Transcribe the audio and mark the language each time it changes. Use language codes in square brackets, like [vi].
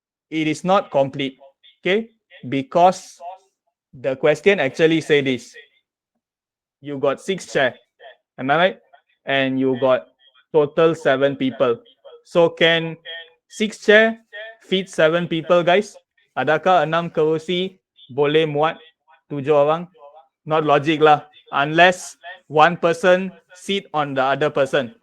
[en] It is not complete. Okay, because the question actually say this. You got 6 chair. Am I right? And you got total 7 people. So can 6 chair fit 7 people guys? [ms] Adakah 6 kerusi boleh muat 7 orang? [en] Not logic lah. Unless one person sit on the other person.